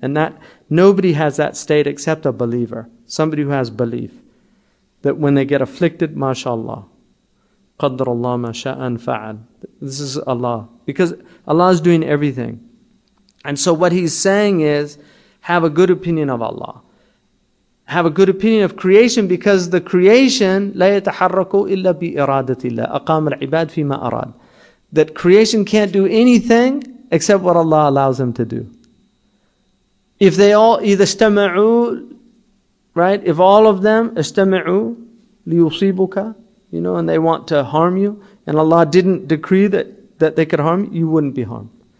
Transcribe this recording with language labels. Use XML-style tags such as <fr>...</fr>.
<en>And that nobody has that state except a believer. Somebody who has belief. That when they get afflicted, mashallah,</en> <ar>قَدَّرَ اللَّهُ مَا شَاءَ فَعَلَ.</ar> <en>This is Allah. Because Allah is doing everything. And so what he's saying is, have a good opinion of Allah. Have a good opinion of creation, because the creation,</en> <ar>لَا يَتَحَرَّكُ إِلَّا بِإِرَادَةِ اللَّهِ أَقَامَ الْعِبَادِ فِي مَا أَرَادَ.</ar> <en>That creation can't do anything except what Allah allows them to do. If they all either</en> <ar>اسْتَمَعُوا,</ar> <en>right? If all of them</en> <ar>استمعوا ليصيبك,</ar> <en>you know, and they want to harm you, and Allah didn't decree that they could harm you, you wouldn't be harmed.</en>